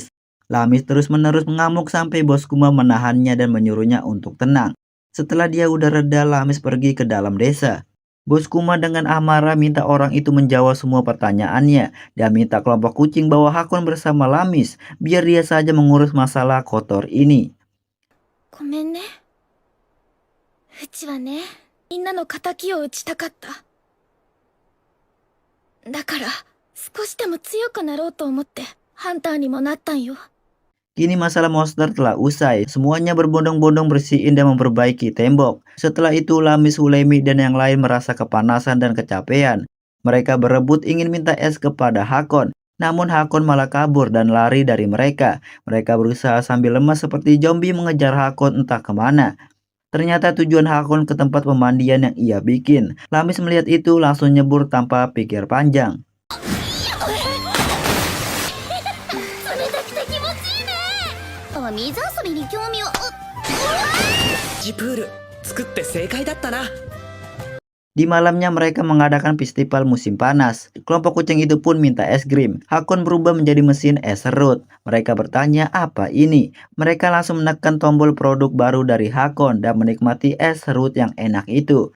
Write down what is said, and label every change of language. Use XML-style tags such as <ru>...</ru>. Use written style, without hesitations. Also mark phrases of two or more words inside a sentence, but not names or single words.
<id>Lamis terus-menerus mengamuk sampai bos Kuma menahannya dan menyuruhnya untuk tenang. Setelah dia udah reda, Lamis pergi ke dalam desa. Bos Kuma dengan amarah minta orang itu menjawab semua pertanyaannya dan minta kelompok kucing bawa Hakon bersama Lamis biar dia saja mengurus masalah kotor ini.</id> <ja>ごめんね。うちはね、みんなの仇を討ちたかった。だから、少しでも強くなろうと思って、ハンターにもなったんよ。</ja> <id>Kini masalah monster telah usai, semuanya berbondong-bondong bersihin dan memperbaiki tembok. Setelah itu Lamis, Hulemi, dan yang lain merasa kepanasan dan kecapean. Mereka berebut ingin minta es kepada Hakon, namun Hakon malah kabur dan lari dari mereka. Mereka berusaha sambil lemas seperti zombie mengejar Hakon entah kemana. Ternyata tujuan Hakon ke tempat pemandian yang ia bikin. Lamis melihat itu langsung nyebur tanpa pikir panjang.</id> <ja>水遊びに興味を。ジプール作って正解だったな。</ja> <id>Di malamnya mereka mengadakan festival musim panas. Kelompok kucing itu pun minta es krim. Hakon berubah menjadi mesin es serut. Mereka bertanya apa ini. Mereka langsung menekan tombol produk baru dari Hakon dan menikmati es serut yang enak itu.</id>